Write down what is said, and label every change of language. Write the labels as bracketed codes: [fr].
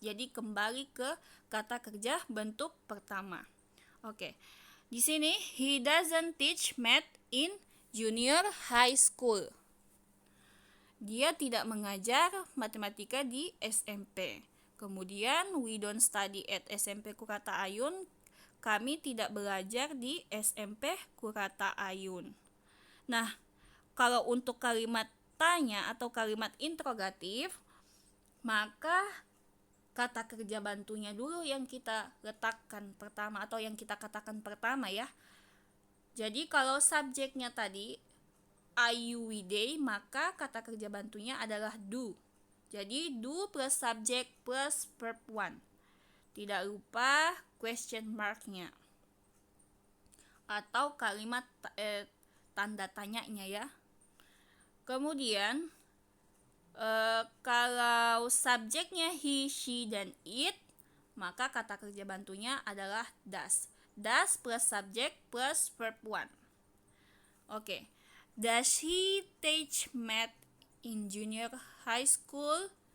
[id] Jadi kembali ke kata kerja bentuk pertama. Oke. Di sini [en] he doesn't teach math in junior high school. [id] Dia tidak mengajar matematika di SMP. Kemudian [en] we don't study at SMP Kurata Ayun. [id] Kami tidak belajar di SMP Kurata Ayun. Nah, kalau untuk kalimat tanya atau kalimat interrogatif, maka kata kerja bantunya dulu yang kita letakkan pertama atau yang kita katakan pertama ya. Jadi kalau subjeknya tadi I, you, we, they, maka kata kerja bantunya adalah do. Jadi do plus subjek plus verb 1. Tidak lupa question mark-nya atau kalimat tanda tanyanya ya. Kemudian kalau subjeknya he, she, dan it, maka kata kerja bantunya adalah does. Does plus subjek plus verb 1. Oke. [en] Does he teach math in junior high school?